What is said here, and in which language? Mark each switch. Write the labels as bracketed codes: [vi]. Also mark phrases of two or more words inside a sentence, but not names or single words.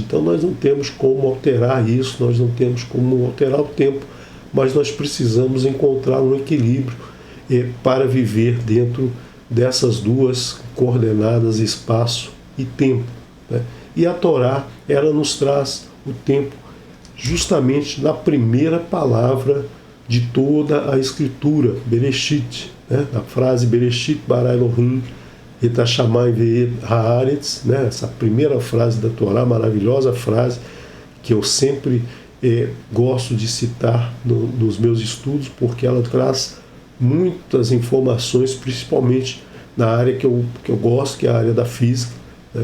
[pt] Então nós não temos como alterar isso, nós não temos como alterar o tempo, mas nós precisamos encontrar um equilíbrio para viver dentro dessas duas coordenadas, espaço e tempo, né? E a Torá, ela nos traz o tempo justamente na primeira palavra de toda a Escritura, Bereshit, né? A frase [he] בראשית ברא אלוהים את השמים ואת הארץ, [pt] né? Essa primeira frase da Torá, maravilhosa frase que eu sempre gosto de citar nos meus estudos, porque ela traz muitas informações, principalmente na área que eu gosto, que é a área da física, né?